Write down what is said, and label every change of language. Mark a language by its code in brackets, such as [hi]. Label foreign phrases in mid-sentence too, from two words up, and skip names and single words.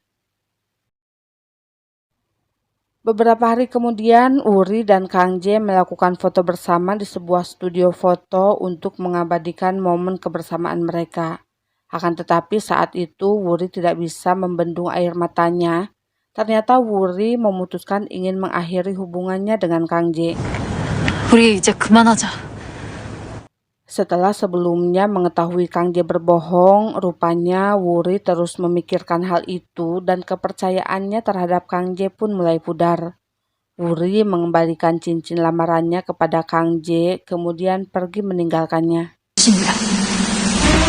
[id] Beberapa hari kemudian, Wuri dan Kang Jae melakukan foto bersama di sebuah studio foto untuk mengabadikan momen kebersamaan mereka. Akan tetapi saat itu Wuri tidak bisa membendung air matanya. Ternyata Wuri memutuskan ingin mengakhiri hubungannya dengan Kang Jae. [ko] 우리 이제 그만하자. [id] Setelah sebelumnya mengetahui Kang Jae berbohong, rupanya Wuri terus memikirkan hal itu dan kepercayaannya terhadap Kang Jae pun mulai pudar. Wuri mengembalikan cincin lamarannya kepada Kang Jae, kemudian pergi meninggalkannya.